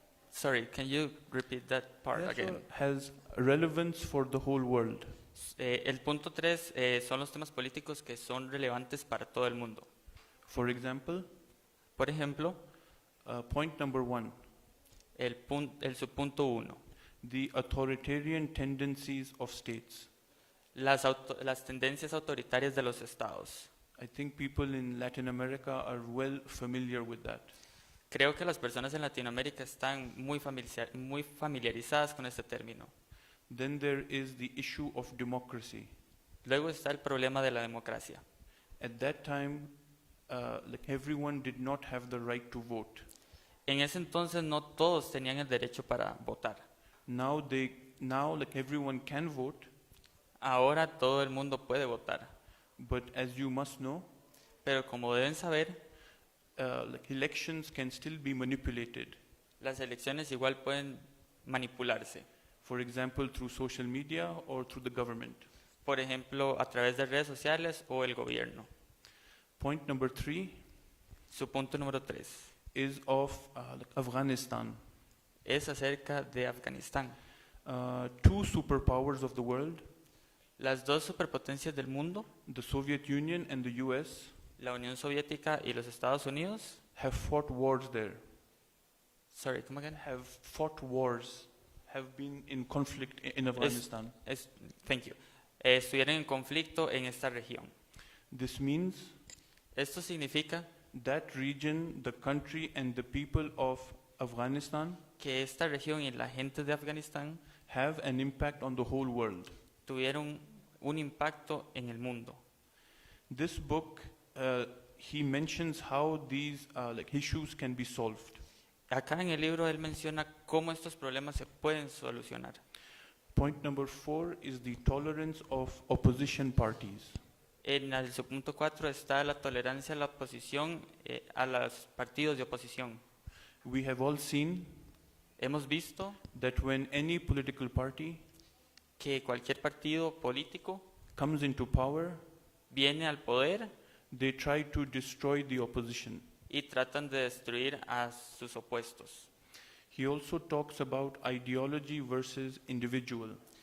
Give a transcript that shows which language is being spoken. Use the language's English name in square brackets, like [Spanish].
[English] Sorry, can you repeat that part Yeah, again? sure. Has relevance for the whole world. [Spanish] El punto 3 son los temas políticos que son relevantes para todo el mundo. [English] For example, [Spanish] Por ejemplo, [English] point number 1, [Spanish] el subpunto 1, [English] the authoritarian tendencies of states. [Spanish] las tendencias autoritarias de los estados. [English] I think people in Latin America are well familiar with that. [Spanish] Creo que las personas en Latinoamérica están muy familiarizadas con este término. [English] Then there is the issue of democracy. [Spanish] Luego está el problema de la democracia. [English] At that time, like everyone did not have the right to vote. [Spanish] En ese entonces no todos tenían el derecho para votar. [English] Now like everyone can vote, [Spanish] Ahora todo el mundo puede votar. [English] but as you must know, [Spanish] Pero como deben saber, [English] like elections can still be manipulated. [Spanish] las elecciones igual pueden manipularse. [English] For example, through social media or through the government. [Spanish] Por ejemplo, a través de redes sociales o el gobierno. [English] Point number 3 [Spanish] Su punto número 3 [English] is of like Afghanistan. [Spanish] es acerca de Afganistán. [English] Two superpowers of the world, [Spanish] Las dos superpotencias del mundo, [English] the Soviet Union and the US, [Spanish] la Unión Soviética y los Estados Unidos, [English] have fought wars there. sorry, come again? Have fought wars, have been in conflict in Afghanistan. Thank you. [Spanish] Estuvieron en conflicto en esta región. [English] This means [Spanish] Esto significa [English] that region, the country and the people of Afghanistan [Spanish] que esta región y la gente de Afganistán [English] have an impact on the whole world. [Spanish] tuvieron un impacto en el mundo. [English] This book, he mentions how these like issues can be solved. [Spanish] Acá en el libro él menciona cómo estos problemas se pueden solucionar. [English] Point number 4 is the tolerance of opposition parties. [Spanish] En el subpunto 4 está la tolerancia a la oposición, a los partidos de oposición. [English] We have all seen [Spanish] Hemos visto [English] that when any political party [Spanish] que cualquier partido político [English] comes into power, [Spanish] viene al poder [English] they try to destroy the opposition. [Spanish] y tratan de destruir a sus opuestos. [English] He also talks about ideology versus individual.